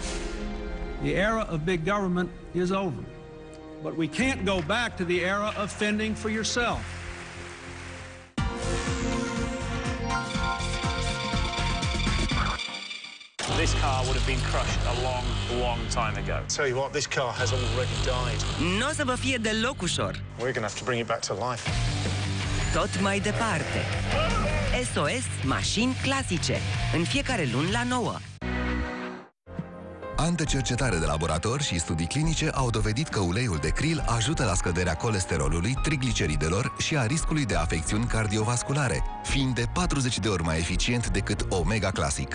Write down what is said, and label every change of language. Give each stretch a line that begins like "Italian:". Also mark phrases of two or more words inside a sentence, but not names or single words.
English: The era of big government is over, but we can't go back to the era of fending for yourself. This car would have been crushed a long, long time ago. Tell you what, this car has already died.
Romanian: N-o să vă fie deloc ușor.
English: We're gonna have to bring it back to life.
Romanian: Tot mai departe. SOS Mașini Clasice. În fiecare luni la 9. Ani de cercetare de laborator și studii clinice au dovedit că uleiul de krill ajută la scăderea colesterolului, trigliceridelor și a riscului de afecțiuni cardiovasculare, fiind de 40 de ori mai eficient decât Omega Classic.